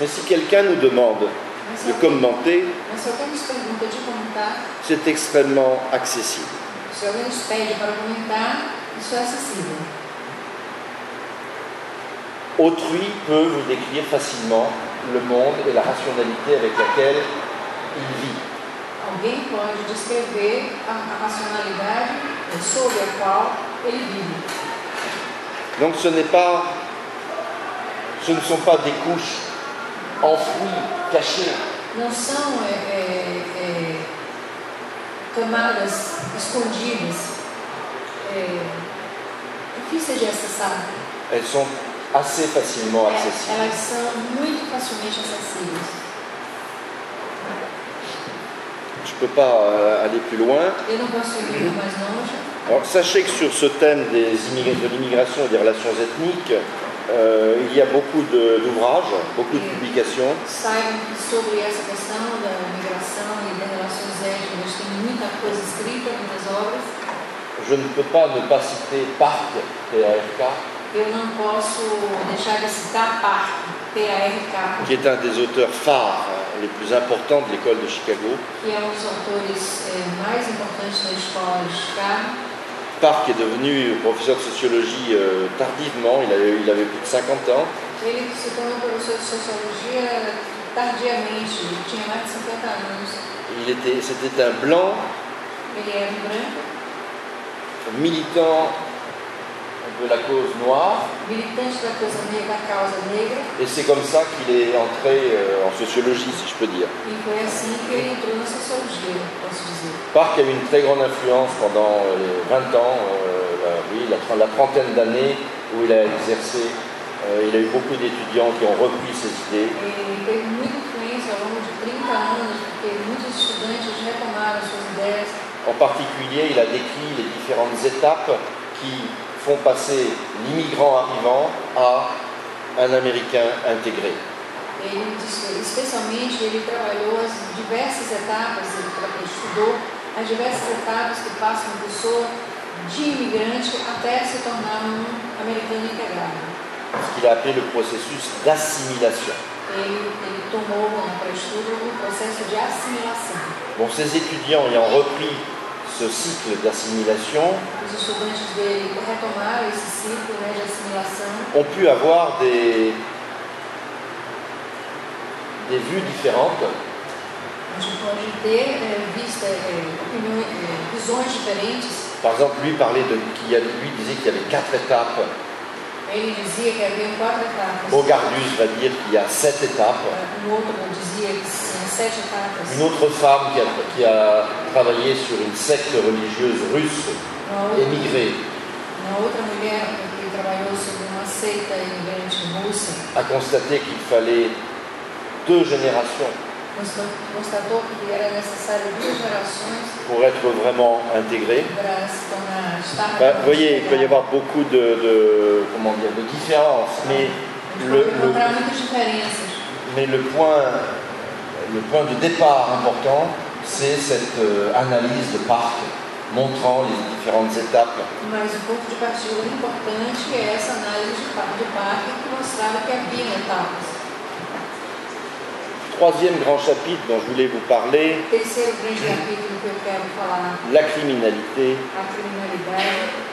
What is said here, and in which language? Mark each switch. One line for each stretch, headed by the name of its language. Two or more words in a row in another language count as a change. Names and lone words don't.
French: mais si quelqu'un nous demande Mas de commenter,
Portuguese: se alguém nos pergunta de comentar,
French: c'est extrêmement accessible.
Portuguese: se alguém nos pede para comentar, isso é acessível.
French: Autrui peut vous décrire facilement le monde et la rationalité avec laquelle il vit.
Portuguese: Alguém pode descrever a racionalidade sobre a qual ele vive.
French: Donc ce ne sont pas des couches enfouies, cachées.
Portuguese: Não são camadas escondidas, difíceis de acessar.
French: Elles sont assez facilement accessibles.
Portuguese: Elas são muito facilmente acessíveis.
French: Je ne peux pas aller plus loin.
Portuguese: Eu não posso ir muito mais longe.
French: Alors sachez que sur ce thème de l'immigration et des relations ethniques, il y a beaucoup d'ouvrages, beaucoup de publications.
Portuguese: Saibam que sobre essa questão da migração e das relações étnicas tem muita coisa escrita, muitas obras.
French: Je ne peux pas ne pas citer Park, P-A-R-K,
Portuguese: Eu não posso deixar de citar Park, P-A-R-K,
French: qui est un des auteurs phares les plus importants de l'école de Chicago.
Portuguese: que é um dos autores mais importantes da escola de Chicago.
French: Park est devenu professeur de sociologie tardivement, il avait plus de 50 ans.
Portuguese: Ele se tornou professor de sociologia tardiamente, ele tinha mais de 50 anos.
French: C'était un blanc,
Portuguese: Ele era branco,
French: militant de la cause noire,
Portuguese: militante da causa negra,
French: et c'est comme ça qu'il est entré en sociologie, si je peux dire.
Portuguese: e foi assim que ele entrou na sociologia, posso dizer.
French: Park a eu une très grande influence pendant les 20 ans, la trentaine d'années où il a exercé. Il a eu beaucoup d'étudiants qui ont repris ses idées.
Portuguese: Ele teve muita influência ao longo de 30 anos, porque muitos estudantes retomaram suas ideias.
French: En particulier, il a décrit les différentes étapes qui font passer l'immigrant arrivant à un Américain intégré.
Portuguese: Especialmente, ele trabalhou as diversas etapas, ele estudou as diversas etapas que passam uma pessoa de imigrante até se tornar um americano integrado.
French: Ce qu'il a appelé le processus d'assimilation.
Portuguese: Ele tomou para estudo o processo de assimilação.
French: Bon, ces étudiants ayant repris ce cycle d'assimilation
Portuguese: Os estudantes dele retomaram esse ciclo de assimilação.
French: ont pu avoir des vues différentes.
Portuguese: A gente pode ter visões diferentes
French: Par exemple, lui disait qu'il y avait 4 étapes.
Portuguese: Ele dizia que havia 4 etapas.
French: Bogardus va dire qu'il y a 7 étapes.
Portuguese: Outro dizia que tinha 7 etapas.
French: Une autre femme qui a travaillé sur une secte religieuse russe, émigrée,
Portuguese: Uma outra mulher que trabalhou sobre uma seita imigrante russa
French: a constaté qu'il fallait 2 générations
Portuguese: constatou que era necessário 2 gerações
French: pour être vraiment intégré.
Portuguese: para se tornar estar.
French: Vous voyez, il peut y avoir beaucoup de différences, mais le point de départ important, c'est cette analyse de Park montrant les différentes étapes.
Portuguese: Mas o ponto de partida importante é essa análise do Park que mostrava que havia etapas.
French: Troisième grand chapitre dont je voulais vous parler,
Portuguese: Terceiro grande capítulo que eu quero falar,
French: la criminalité.
Portuguese: a criminalidade.